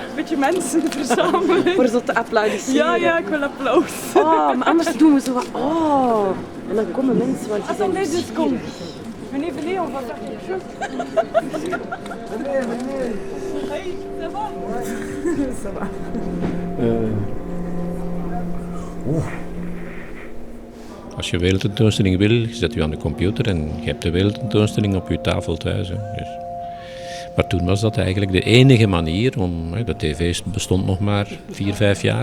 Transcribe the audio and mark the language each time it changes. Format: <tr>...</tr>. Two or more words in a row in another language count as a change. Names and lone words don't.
<nl>Een beetje mensen verzamelen. Voor zo te applaudisseren. Ja, ik wil applaus. Oh, maar anders doen we zo wat. Oh, en dan komen mensen, want die zijn</nl> <fr>Attendez 2 secondes.</fr> <nl>nieuwsgierig.</nl> <fr>Venez, on va faire quelque chose. Hey, ça va? Ça va.</fr> <nl>Als je een wereldtentoonstelling wil, zet je aan de computer en je hebt de wereldtentoonstelling op je tafel thuis. Hè. Dus. Maar toen was dat eigenlijk de enige manier om, de tv bestond nog maar 4, 5 jaar.</nl>